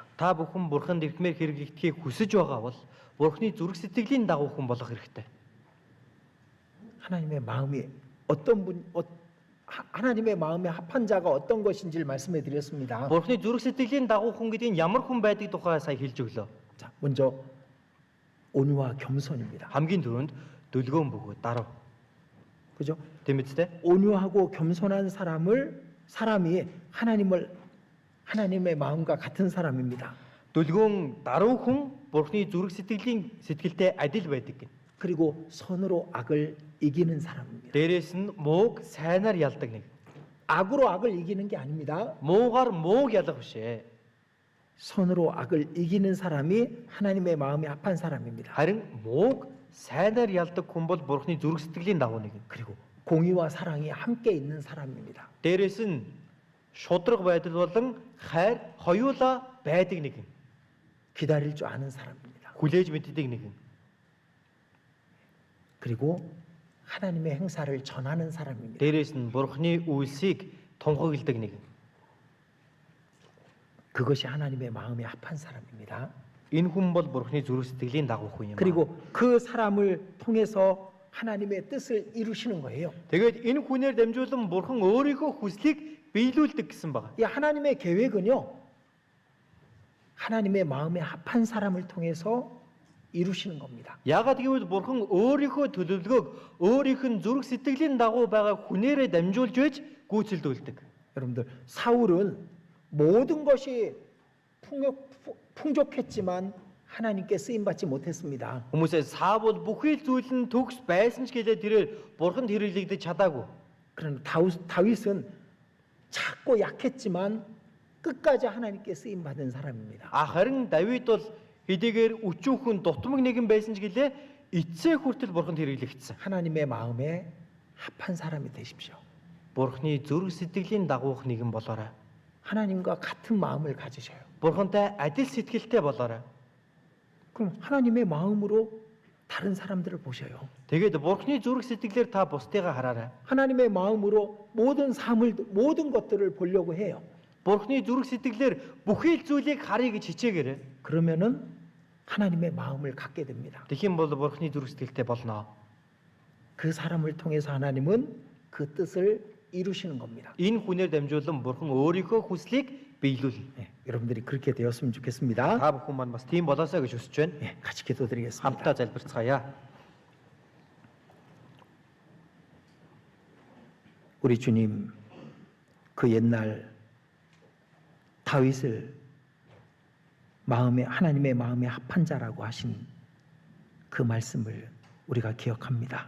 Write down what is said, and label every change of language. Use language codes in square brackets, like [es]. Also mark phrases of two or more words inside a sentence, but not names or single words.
[mn] Та бүхэн Бурханд ирмээр хэрэглэгдэхийг хүсэж байгаа бол Бурханы зүрх сэтгэлийн дагуух хүн болох хэрэгтэй. [ko] 하나님의 마음이 하나님의 마음에 합한 자가 어떤 것인지를 말씀해 드렸습니다. [mn] Бурханы зүрх сэтгэлийн дагуух хүн гэдэг нь ямар хүн байдаг тухай сая хэлж өглөө. [ko] 자, 먼저 온유와 겸손입니다. [mn] Хамгийн түрүүнд дүлгөөн бөгөөд дарав. [ko] 그죠? [mn] Тэмэцтэй? [ko] 온유하고 겸손한 사람이 하나님의 마음과 같은 사람입니다. [mn] Дүлгөөн даруй хүн Бурханы зүрх сэтгэлтэй адил байдаг гэнэ. [ko] 그리고 선으로 악을 이기는 사람입니다. [mn] Дээрээс нь мууг сайнаар ялдаг нэг. [ko] 악으로 악을 이기는 게 아닙니다. [mn] Муугаар мууг ялах бишээ. [ko] 선으로 악을 이기는 사람이 하나님의 마음에 합한 사람입니다. [mn] Харин мууг сайнаар ялдаг хүн бол Бурханы зүрх сэтгэлийн дагуу нэг. [ko] 그리고 공의와 사랑이 함께 있는 사람입니다. [mn] Дээрээс нь шудраг байдал болон хайр хоёулаа байдаг нэг. [ko] 기다릴 줄 아는 사람입니다. [mn] Хүлээж мэддэг нэг. [ko] 그리고 하나님의 행사를 전하는 사람입니다. [mn] Дээрээс нь Бурханы үйлсийг тунхагладаг нэг. [ko] 그것이 하나님의 마음에 합한 사람입니다. [mn] Энэ хүн бол Бурханы зүрх сэтгэлийн дагуух хүн юм. [ko] 그리고 그 사람을 통해서 하나님의 뜻을 이루시는 거예요. [mn] Тэгээд энэ хүнээр дамжуулан Бурхан өөрийнхөө хүслийг биелүүлдэг гэсэн байна. [ko] 이 하나님의 계획은요. 하나님의 마음에 합한 사람을 통해서 이루시는 겁니다. [mn] Яагаад гэвэл Бурхан өөрийнхөө төлөвлөгөөг өөрийнх нь зүрх сэтгэлийн дагуу байгаа хүнээрээ дамжуулж байж гүйцэлдүүлдэг. [ko] 여러분들 사울은 모든 것이 풍족했지만 하나님께 쓰임 받지 못했습니다. [mn] Хүмүүсээ Саул бүхий зүйл нь төгс байсан ч гэлээ тэрээр Бурханд хэрэглэгдэж чадаагүй. [ko] 그러나 다윗은 작고 약했지만 끝까지 하나님께 쓰임 받은 사람입니다. [mn] Харин Давид бол хэдийгээр өчүүхэн дутмаг нэгэн байсан ч гэлээ эцсээ хүртэл Бурханд хэрэглэгдсэн. [ko] 하나님의 마음에 합한 사람이 되십시오. [mn] Бурханы зүрх сэтгэлийн дагуух нэгэн болоорой. [ko] 하나님과 같은 마음을 가지셔요. [mn] Бурхантай адил сэтгэлтэй болоорой. [ko] 그럼 하나님의 마음으로 다른 사람들을 보셔요. [mn] Тэгээд Бурханы зүрх сэтгэлээр та бусдыгаа хараарай. [ko] 하나님의 마음으로 모든 것들을 보려고 해요. [mn] Бурханы зүрх сэтгэлээр бүхий л зүйлийг харъя гэж хичээгээрэй. [ko] 그러면은 하나님의 마음을 갖게 됩니다. [mn] Тэгхийн бол Бурханы зүрх сэтгэлтэй болно. [ko] 그 사람을 통해서 하나님은 그 뜻을 이루시는 겁니다. [mn] Энэ хүнээр дамжуулан Бурхан өөрийнхөө хүслийг биелүүлнэ. [ko] 네, 여러분들이 그렇게 되었으면 좋겠습니다. [mn] Та бүхэн маань бас тийм болоосоо гэж хүсэж байна. [ko] 네, 같이 기도드리겠습니다. [mn] Хамтдаа залбирцгаая. [ko] 우리 주님, 그 옛날 다윗을 하나님의 마음에 합한 자라고 하신 그 말씀을 우리가 기억합니다.